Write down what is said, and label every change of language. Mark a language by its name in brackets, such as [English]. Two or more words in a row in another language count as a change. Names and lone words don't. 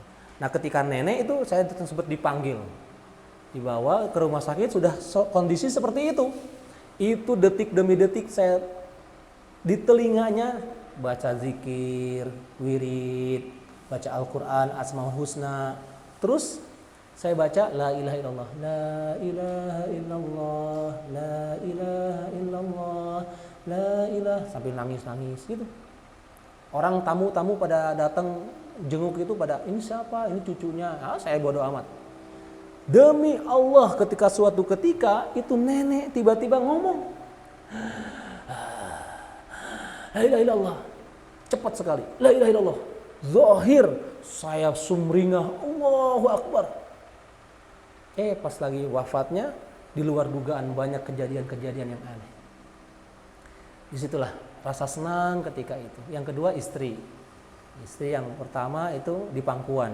[Indonesian] Nah ketika nenek itu saya sempat dipanggil. Dibawa ke rumah sakit sudah kondisi seperti itu. Itu detik demi detik saya di telinganya baca zikir, wirid, baca Al-Quran, Asmaul Husna. Terus saya baca [Arabic] لا إله إلا الله لا إله إلا الله لا إله إلا الله لا إله, [Indonesian] sambil nangis-nangis gitu. Orang tamu-tamu pada datang jenguk itu pada ini siapa? Ini cucunya. Saya bodoh amat. Demi Allah ketika suatu ketika itu nenek tiba-tiba ngomong [Arabic] لا إله إلا الله, [Indonesian] cepat sekali, [Arabic] لا إله إلا الله. [Indonesian] Zahir saya sumringah, [Arabic] الله أكبر. [Indonesian] Pas lagi wafatnya di luar dugaan banyak kejadian-kejadian yang aneh. Disitulah rasa senang ketika itu. Yang kedua istri yang pertama itu di pangkuan.